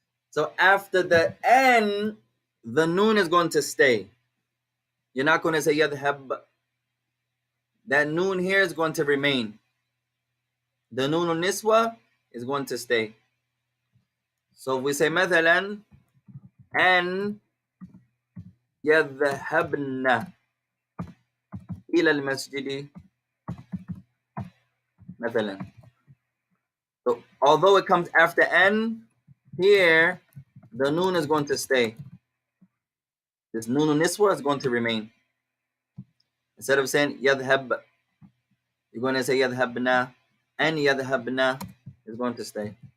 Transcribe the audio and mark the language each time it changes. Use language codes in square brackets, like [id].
[en] So after the n, the noon is going to stay. You're not going to say يذهب. That noon here is going to remain. The noon on niswa is going to stay. So if we say [ar] مثلا أن يذهبن إلى المسجد مثلا. [en] So although it comes after n, here the noon is going to stay. This noon on niswa is going to remain. Instead of saying يذهب, you're going to say يذهبنا, and يذهبنا is going to stay.